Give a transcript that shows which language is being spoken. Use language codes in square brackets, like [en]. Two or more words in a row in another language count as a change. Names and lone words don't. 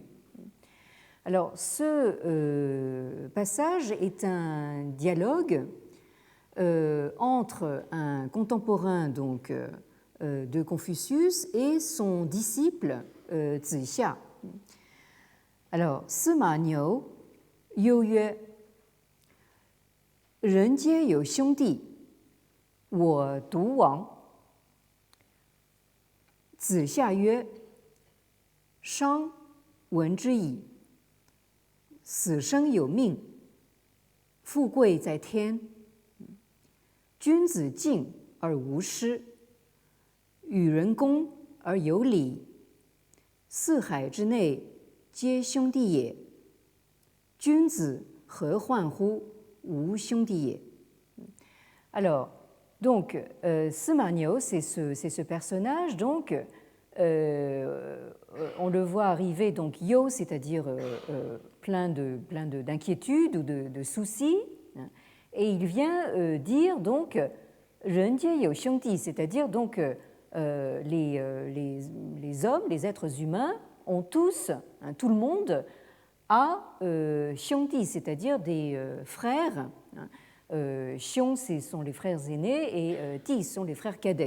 [fr] Alors ce passage est un dialogue entre un contemporain donc de Confucius et son disciple Zixia. Alors, [zh] Sima Niu 忧曰：“人皆有兄弟，我独亡。” 子夏曰：“商闻之矣。死生有命，富贵在天。君子敬而无失，与人恭而有礼。四海之内，皆兄弟也。君子何患乎无兄弟也？” [fr] Alors, donc, Sima Niu, c'est ce personnage, donc, on le voit arriver, donc, yo, c'est-à-dire plein d'inquiétudes ou de soucis, et il vient dire, donc, [zh] 人皆有兄弟, [fr] c'est-à-dire, donc, les hommes, les êtres humains, ont tous, tout le monde, a xiongdi, c'est-à-dire des frères. Xiong, ce sont les frères aînés, et Ti sont les frères cadets.